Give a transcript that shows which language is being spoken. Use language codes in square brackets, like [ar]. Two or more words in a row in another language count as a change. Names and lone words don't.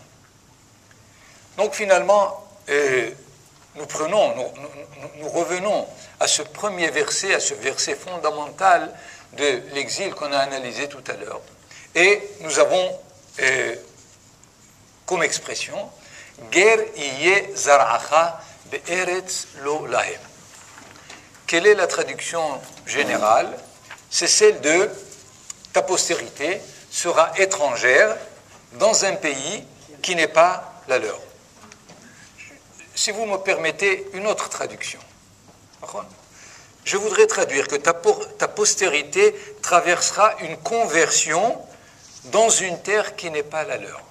[fr] Donc finalement, nous revenons à ce premier verset, à ce verset fondamental de l'exil qu'on a analysé tout à l'heure. Et nous avons comme expression [he] גר יהיה זרעך בארץ לא להם. [fr] Quelle est la traduction générale? C'est celle de ta postérité sera étrangère dans un pays qui n'est pas la leur. Si vous me permettez une autre traduction, je voudrais traduire que ta postérité traversera une conversion dans une terre qui n'est pas la leur.